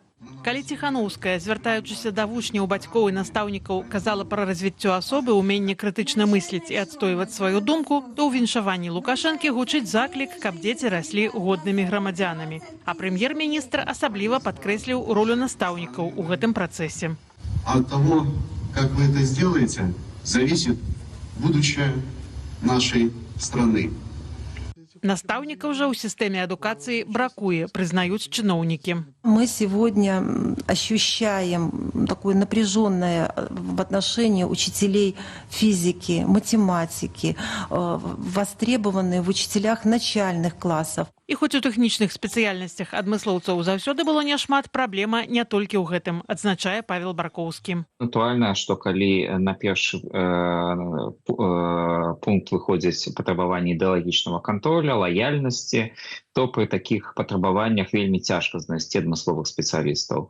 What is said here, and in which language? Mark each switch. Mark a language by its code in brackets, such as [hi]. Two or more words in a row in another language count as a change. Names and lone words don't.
[be] Калі Ціханаўская, звяртаючыся да вучняў, бацькоў і настаўнікаў, казала пра развіццё асобы, уменне крытычна мысліць і адстойваць сваю думку, то ў віншаванні Лукашэнкі гучыць заклік, каб дзеці раслі годнымі грамадзянамі. А прэм'ер-міністр асабліва падкрэсліў ролю настаўнікаў у гэтым працэсе. Ад таго, як вы [ru] это сделаете, зависит будущее нашей страны. [be] Настаўнікаў жа ў сістэме адукацыі бракуе, прызнаюць чыноўнікі. [ru] Мы сегодня ощущаем такое напряженное в отношении учителей физики, математики, востребованные в учителях начальных классов. [be] І хоць у тэхнічных спецыяльнасцях адмыслоўцаў заўсёды было няшмат, праблема не толькі ў гэтым, адзначае Павел Баркоўскі. Натуральна, што калі на першы пункт выходзяць патрабаванні ідэалагічнага контроля, лаяльнасці, то пры такіх патрабаваннях вельмі цяжка знайсці адмысловых спецыялістаў.